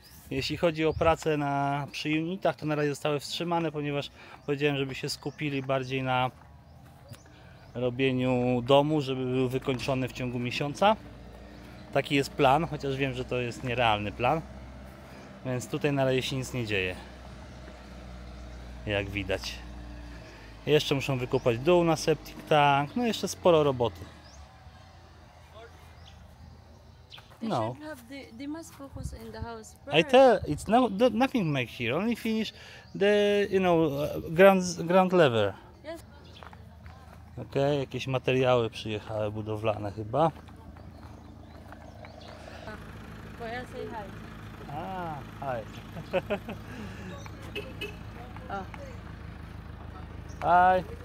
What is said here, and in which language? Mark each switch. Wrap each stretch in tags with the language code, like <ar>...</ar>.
<pl>Jeśli chodzi o pracę przy unitach, to na razie zostały wstrzymane, ponieważ powiedziałem, żeby się skupili bardziej na robieniu domu, żeby był wykończony w ciągu miesiąca. Taki jest plan, chociaż wiem, że to jest nierealny plan. Więc tutaj na razie się nic nie dzieje. Jak widać. Jeszcze muszą wykopać dół na septic tank, no jeszcze sporo roboty. No.</pl> <en>They must focus in the house first. I tell it's nothing make here. Only finish the ground level. Yes.</en> <pl>Okay, jakieś materiały przyjechały budowlane chyba.</pl> <en>Well, say hi. Hi. Oh. Hi.</en>